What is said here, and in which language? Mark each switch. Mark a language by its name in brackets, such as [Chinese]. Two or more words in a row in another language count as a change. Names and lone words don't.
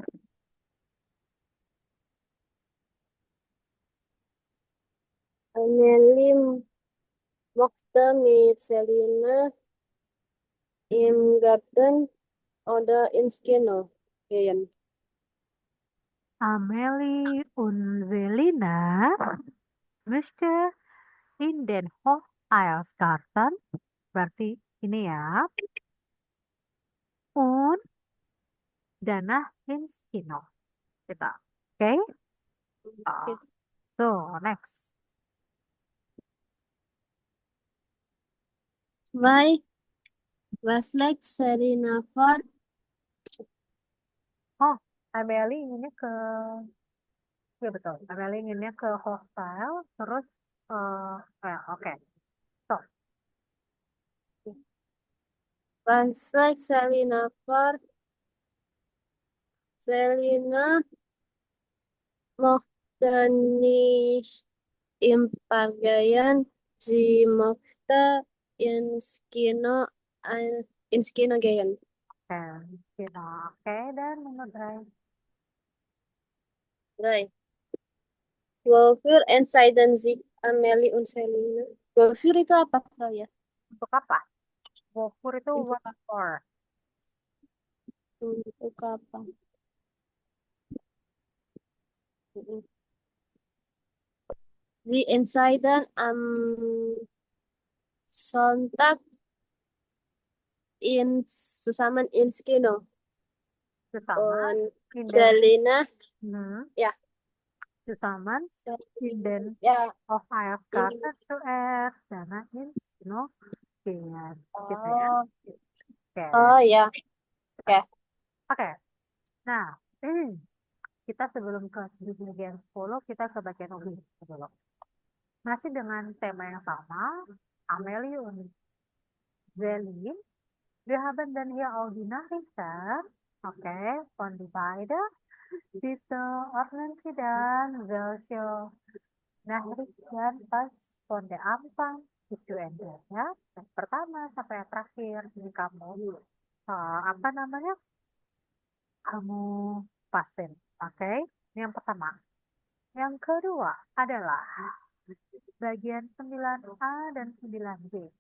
[German] Amelie mochte mit Selina im Garten oder ins Kino gehen. Amelie und Selina möchte in den Hofeisgarten, [Indonesian] berarti ini ya, [German] und danach ins Kino. [English] Kita. Okay? So, next. 2. [German] Was legt Selina vor? [Indonesian] Oh, Amelie inginnya ke, ya betul. Amelie inginnya ke hostel, terus, oke. So, [German] Was legt Selina vor? Selina mochte nicht im Park gehen. Sie mochte ins Kino gehen. Kino. [Indonesian] Oke, dan nomor 3. 3. [German] Wofür entscheiden sich Amelie und Selina? [Indonesian] Wofür itu apa, ya? Untuk apa? Wofür itu Untuk [English] what for? [Indonesian] Untuk apa? [German] Sie entscheiden am Sonntag zusammen ins Kino. Zusammen Und in den, Selina, ja, zusammen in den ja, Hofeisgarten zuerst, danach ins Kino gehen. [Indonesian] Gitu ya. oh, Oke. oh ya, oke. Oke. Nah, kita sebelum ke bagian 10, kita ke bagian ulis dulu. Masih dengan tema yang sama, Amelie und Selin. [German] Wir haben dann hier auch die Nachrichten, okay, von die beiden. Bitte ordnen Sie dann, welche Nachrichten pas von der Anfang bis zu Ende, [Indonesian] ya. Yang pertama sampai yang terakhir, ini kamu, apa namanya, kamu pasen, oke. Ini yang pertama. Yang kedua adalah bagian 9A dan 9B.